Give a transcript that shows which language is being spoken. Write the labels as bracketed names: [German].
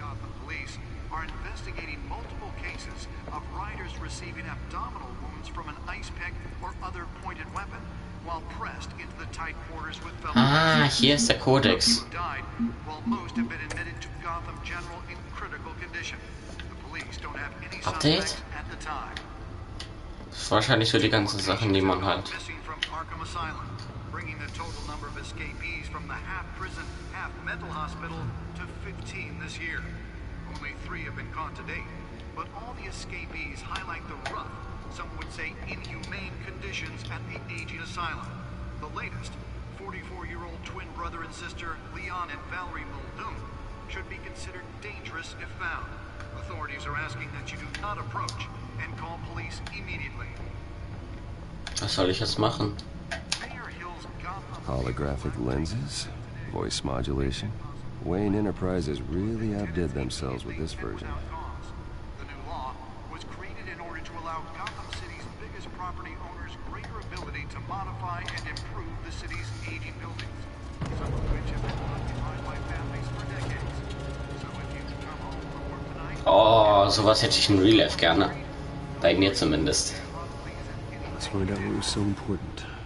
[English] Gotham police are investigating multiple cases of riders receiving abdominal wounds from an ice pick or other pointed weapon while pressed into the tight quarters with fellow [German] Ah, hier ist der Kodex. [English] who died, while most have been admitted to Gotham General in critical condition. The police don't have any Update? suspects at the time. [German] Das ist wahrscheinlich so die ganzen Sachen, die man halt. [English] Missing from Arkham Asylum, bringing the total number of escapees from the half-prison, half-mental hospital to 15 this year. Only 3 have been caught to date, but all the escapees highlight the rough, some would say inhumane conditions at the aging asylum. The latest, 44-year-old twin brother and sister Leon and Valerie Muldoon, should be considered dangerous if found. Authorities are asking that you do not approach and call police immediately. [German] Was soll ich jetzt machen? [English] Mayor Hill's Gotham Holographic lenses, voice modulation. Wayne Enterprises really outdid themselves with this version. The new law was created in order to allow Gotham City's biggest property owners greater ability to modify and improve the city's aging buildings, some of which have been occupied by families for decades. So if you come home from work tonight, [German] Oh, sowas hätte ich in Real Life gerne. Bei mir zumindest. [English] Let's find out what was so important.